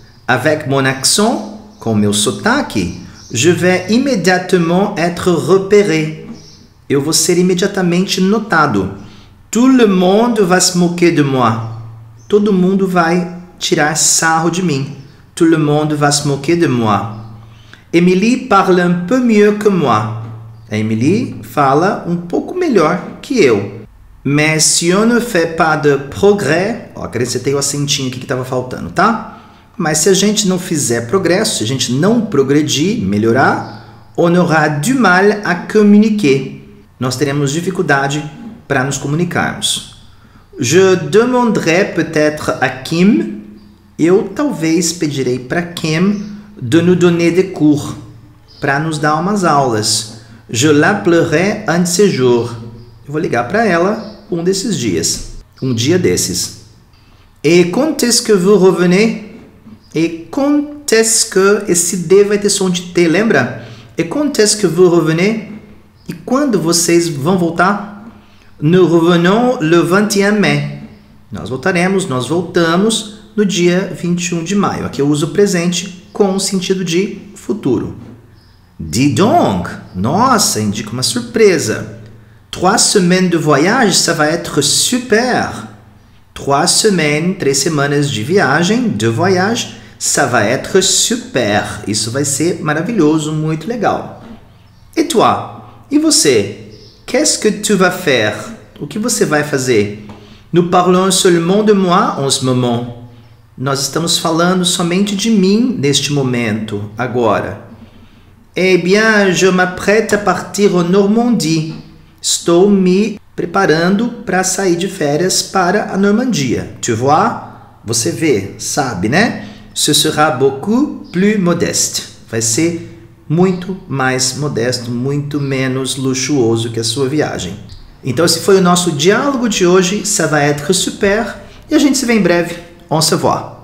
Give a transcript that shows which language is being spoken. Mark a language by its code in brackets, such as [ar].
[fr] Avec mon accent, [pt] com meu sotaque, [fr] je vais immédiatement être repéré. [pt] Eu vou ser imediatamente notado. [fr] Tout le monde va se moquer de moi. [pt] Todo mundo vai tirar sarro de mim. [fr] Tout le monde va se moquer de moi. Emily parle un peu mieux que moi. [pt] A Emily fala um pouco melhor que eu. [fr] Mais si on ne fait pas de progrès... [pt] Ó, acrescentei o acentinho aqui que estava faltando, tá? Mas se a gente não fizer progresso, se a gente não progredir, melhorar, [fr] on aura du mal à communiquer. [pt] Nós teremos dificuldade para nos comunicarmos. [fr] Je demanderai peut-être à Kim... [pt] Eu talvez pedirei para Kim [fr] de nous donner des cours, [pt] para nos dar umas aulas. [fr] Je l'appellerai un de ces jours. [pt] Eu vou ligar para ela um desses dias, um dia desses. [fr] Et quand est-ce que vous revenez? Et quand est-ce que... [pt] Esse D vai ter som de T, lembra? [fr] Et quand est-ce que vous revenez? [pt] E quando vocês vão voltar? [fr] Nous revenons le 21 mai. [pt] Nós voltamos no dia 21 de maio. Aqui eu uso o presente com o sentido de futuro. [fr] Dis donc! [pt] Nossa, indica uma surpresa. [fr] 3 semaines de voyage, ça va être super. [pt] 3 semanas de viagem, [fr] de voyage, ça va être super. [pt] Isso vai ser maravilhoso, muito legal. [fr] Et toi? [pt] E você? [fr] Qu'est-ce que tu vas faire? [pt] O que você vai fazer? [fr] Nous parlons seulement de moi en ce moment. [pt] Nós estamos falando somente de mim neste momento, agora. [fr] Eh bien, je m'apprête à partir en Normandie. [pt] Estou me preparando para sair de férias para a Normandia. [fr] Tu vois? [pt] Você vê, sabe, né? [fr] Ce sera beaucoup plus modeste. [pt] Vai ser muito mais modesto, muito menos luxuoso que a sua viagem. Então esse foi o nosso diálogo de hoje. [fr] Ça va être super. [pt] E a gente se vê em breve. [fr] On se voit.